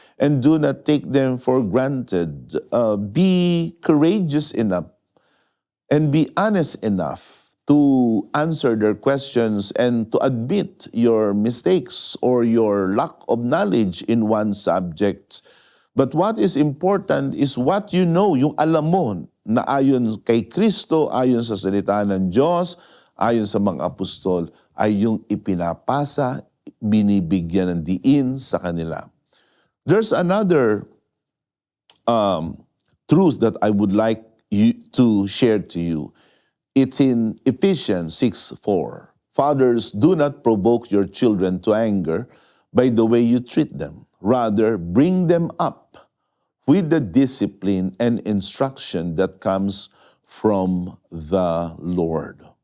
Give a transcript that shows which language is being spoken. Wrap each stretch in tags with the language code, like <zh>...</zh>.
<en>and do not take them for granted. Be courageous enough and be honest enough to answer their questions and to admit your mistakes or your lack of knowledge in one subject. But what is important is what you know,</en> <tl>yung alam mo na ayon kay Kristo, ayon sa salita ng Diyos, ayon sa mga apostol, ay yung ipinapasa, binibigyan ng diin sa kanila.</tl> <en>There's another truth that I would like you to share to you. It's in Ephesians 6:4. Fathers, do not provoke your children to anger by the way you treat them. Rather, bring them up with the discipline and instruction that comes from the Lord.</en>